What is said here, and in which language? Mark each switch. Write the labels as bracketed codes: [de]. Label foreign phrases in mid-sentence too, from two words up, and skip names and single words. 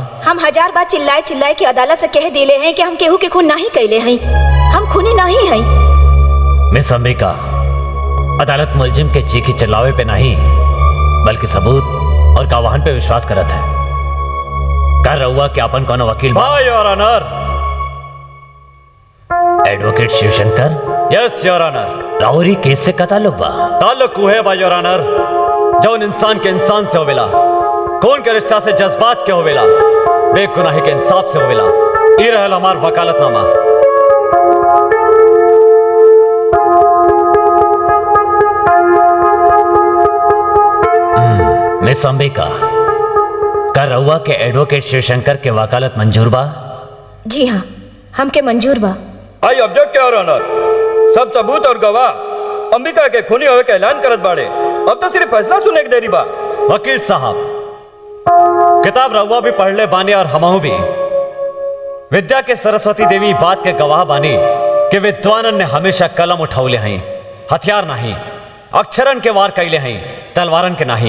[bho] हम 1000 बार चिल्लाए चिल्लाए के अदालत से कह दिले हैं कि हम केहू के खून नहीं कैले हैं, हम खूनी नहीं हैं। मिस अंबिका, अदालत मुलजिम के चीखी चिल्लावे पे नहीं बल्कि सबूत और गवाहन पे विश्वास करत है। कर रहुआ कि अपन कोनो वकील बा? [en] Your Honor. [bho] एडवोकेट शिवशंकर? [en] yes Your Honor. [bho] लाहौरी केस से का ताल्लुक बा? ताल्लुक है बा [en] Your Honor, [bho] जौन इंसान के इंसान से होवेला, कौन के रिश्ता से जज्बात के होवेला, बेगुनाही के इंसाफ से होवेला। ई रहल हमार वकालतनामा। मिस अंबिका, कर रहुआ के एडवोकेट शिवशंकर के वकालत मंजूर बा? जी हाँ, हमके मंजूर बा। [en] I object Your Honor. [bho] सब सबूत और गवाह अंबिका के खूनी होवे का ऐलान करत बाड़े। अब तो सिर्फ फैसला सुनने की देरी बा। वकील साहब, किताब रहुआ भी पढ़ ले बानी और हमहू भी। विद्या के सरस्वती देवी बात के गवाह बानी कि विद्वानन ने हमेशा कलम उठौले हैं, हथियार नहीं, अक्षरन के वार कैले हैं, तलवारन के नहीं।